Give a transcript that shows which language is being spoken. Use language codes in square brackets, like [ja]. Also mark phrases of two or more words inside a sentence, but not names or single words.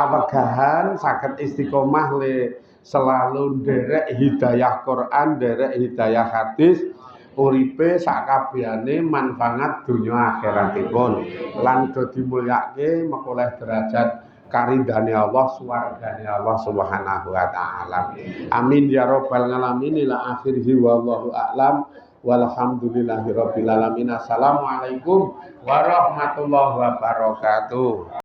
[jv] wegahan, saged istiqomah le selalu nderek hidayah Quran, nderek hidayah hadis, uripe sakabehane manfaat dunya akhiratipun lan do dimulyake mekoleh derajat karindane Allah swargane Allah [ar] سبحانه وتعالى. آمين يا رب العالمين إلى آخره والله أعلم والحمد لله رب العالمين. السلام عليكم ورحمة الله وبركاته.